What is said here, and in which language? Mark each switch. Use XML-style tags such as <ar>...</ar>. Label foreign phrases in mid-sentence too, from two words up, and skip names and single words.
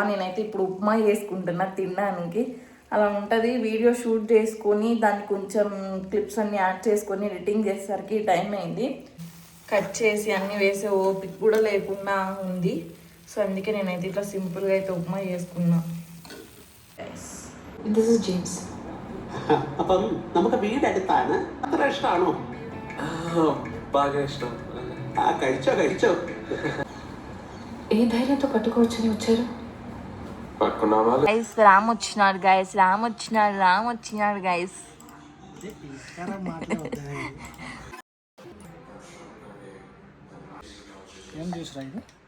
<te>నేనైతే ఇప్పుడు ఉప్మా చేసుకుంటున్నా తినడానికి. అలా ఉంటుంది.</te> <en>video shoot</en> <te>చేసుకొని దాన్ని కొంచెం క్లిప్స్ అన్నీ యాడ్ చేసుకొని ఎడిటింగ్ చేసేసరికి టైం అయింది. కట్ చేసి అన్నీ వేసే ఓపిక కూడా లేకుండా ఉంది. సో అందుకే నేనైతే ఇట్లా సింపుల్గా అయితే ഉപ്മാ చేసుకున్నా.</te> <en>This is James.</en> <ml>അപ്പം നമുക്ക് വീട് അടുത്താണ്. അത്ര ഇഷ്ടമാണോ?</ml> <te>బాగా ఇష్టం.</te> <ml>കഴിച്ചോ.</ml> <te>ఏ ధైర్యంతో పట్టుకోవచ్చని వచ్చారు? పట్టుకున్నావా? గైస్ రామ్ వచ్చినాడు గైస్, రామ్ వచ్చినాడు గైస్. ఏం చూసిరా ఇది?</te>